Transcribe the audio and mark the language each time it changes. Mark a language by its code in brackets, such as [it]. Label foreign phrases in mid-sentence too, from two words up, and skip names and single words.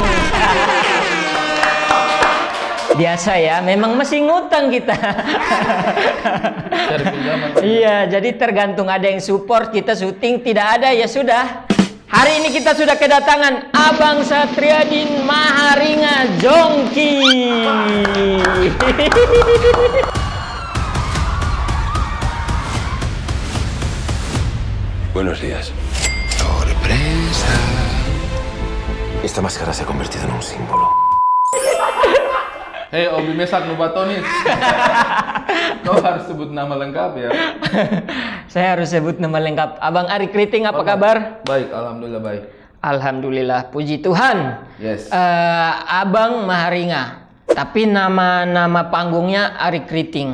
[id] Biasa ya, memang masih ngutang kita. Cari pinjaman. Iya, jadi tergantung ada yang support kita syuting, tidak ada ya sudah. Hari ini kita sudah kedatangan Abang Satriadin Maharinga Jongki. [es] Buenos días. Sorpresa. Esta máscara se ha convertido en un símbolo. [id] Hei, Obi Mesak Nubatonis. Kau harus sebut nama lengkap ya. Saya harus sebut nama lengkap. Abang Ari Kriting, apa kabar? Baik, alhamdulillah baik. Alhamdulillah, puji Tuhan. Yes. Abang Maharinga, tapi nama panggungnya Ari Kriting.